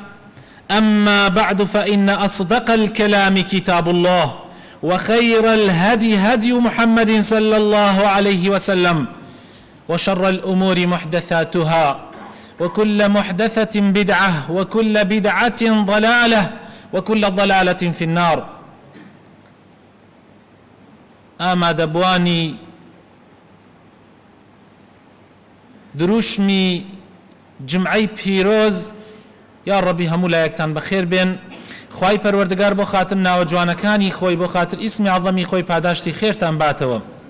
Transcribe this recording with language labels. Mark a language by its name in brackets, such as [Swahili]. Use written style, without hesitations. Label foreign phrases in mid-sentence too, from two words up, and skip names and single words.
[Arabic] أما بعد فإن أصدق الكلام كتاب الله وخير الهدي هدي محمد صلى الله عليه وسلم وشر الأمور محدثاتها وكل محدثة بدعة وكل بدعة ضلالة وكل ضلالة في النار. [Central Kurdish] ئامادەبوانی دروشمی جمعەی پیرۆز یا ڕەبی هەموو لایەکتان بەخێر بێن. خوای پەروەردگار بۆ خاتر ناوە جوانەکانی خۆی بۆ خاتر ئیسمی عەظەمی خۆی پاداشتی خێرتان باتەوە.